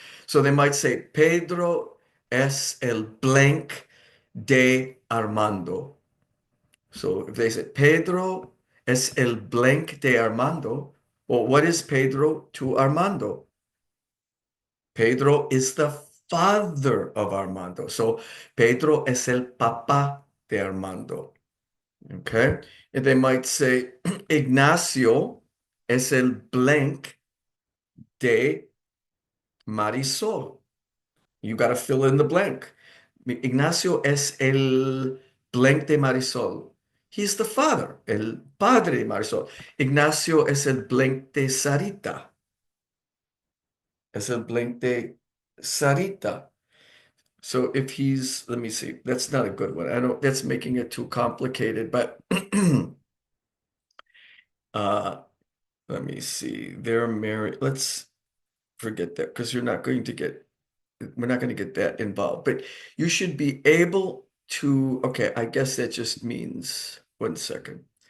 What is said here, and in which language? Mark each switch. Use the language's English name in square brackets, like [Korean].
[English] So they might say, [Spanish] Pedro es el blank de Armando. [English] So if they say [Spanish] Pedro es el blank de Armando, [English] well, what is Pedro to Armando? Pedro is the father of Armando. [Spanish] So Pedro es el papá de Armando. [English] Okay. And they might say [Spanish] Ignacio es el blank de Marisol. [English] You got to fill in the blank. [Spanish] Ignacio es el blank de Marisol. [English] He's the father, el padre de Marisol. [Spanish] Ignacio es el blank de Sarita. Es el blank de Sarita. [English] So if he's, let me see, that's not a good one. I don't, that's making it too complicated, but uh, let me see. They're married. Let's forget that because we're not going to get that involved, but you should be able to, okay, I guess that just means, one second.